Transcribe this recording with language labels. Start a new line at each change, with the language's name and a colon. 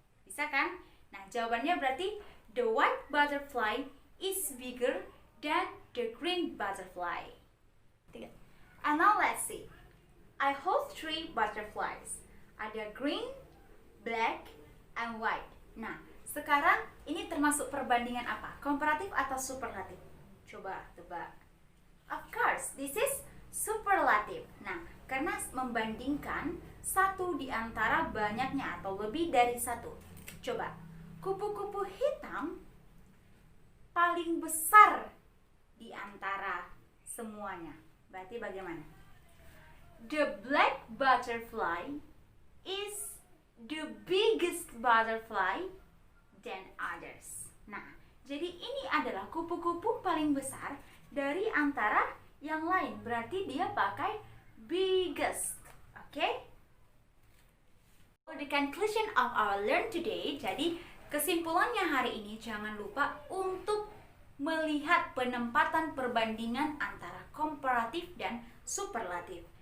Indonesian: Bisa kan? Nah, jawabannya berarti
English: the white butterfly is bigger than the green butterfly. And now let's see. I hold 3 butterflies. Ada green, black, and white.
Indonesian: Nah, sekarang ini termasuk perbandingan apa? Komparatif atau superlatif? Coba tebak.
English: Of course, this is superlatif.
Indonesian: Nah, karena membandingkan satu di antara banyaknya atau lebih dari satu. Coba, kupu-kupu hitam paling besar di antara semuanya. Berarti bagaimana?
English: The black butterfly is the biggest butterfly than others.
Indonesian: Nah, jadi ini adalah kupu-kupu paling besar dari antara yang lain. Berarti dia pakai biggest. Okay?
English: For the conclusion of our learn today,
Indonesian: jadi kesimpulannya hari ini, jangan lupa untuk melihat penempatan perbandingan antara komparatif dan superlatif.